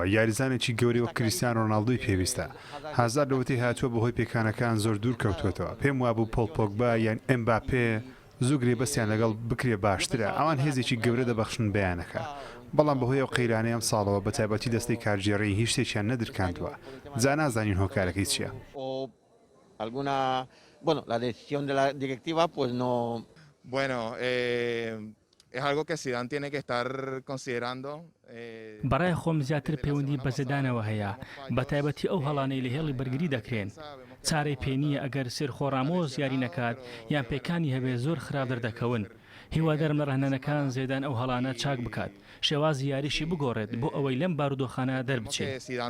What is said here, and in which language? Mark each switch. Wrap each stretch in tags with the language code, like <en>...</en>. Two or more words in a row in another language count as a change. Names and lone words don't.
<ckb>یاریزانێکی گەورەی وەک کریستیانۆ رۆناڵدۆی پێویستە. هازار لەوەتی هاتووە بەهۆی پێکانەکان زۆر دوور کەوتوێتەوە. پێم وابوو پۆل پۆگبا یان ئێمباپێ زوو گرێبەستیان لەگەڵ بکرێ باشترە. ئەوان هێزێکی گەورە دەبەخشن بەیانەکە. بەڵام بەهۆی ئەو قەیرانەی ئەم ساڵەوە بە تایبەتی دەستەی کارژێڕی هیچ شتێکیان نەدرکاندووە. جا نازانین هۆکارەکەی چییە.</ckb> <es>Es algo que Zidane tiene que estar considerando.</es> <ckb>بەڕای خۆم زیاتر پەیوەندی بە زێدانەوە هەیە، بە تایبەتی ئەو هەڵانەی لە هێڵی بەرگری دەکرێن. چارەی پێنیە ئەگەر سێرخۆ ڕامۆس یاری نەکات یان پێکانی هەبێ زۆر خراپ دەردەکەون. هیوادارم لە ڕاهێنانەکان زێدان ئەو هەڵانە چاک بکات، شێوازی یاریشی بگۆڕێت بۆ ئەوەی لەم بارودۆخانە دەربچێت.</ckb>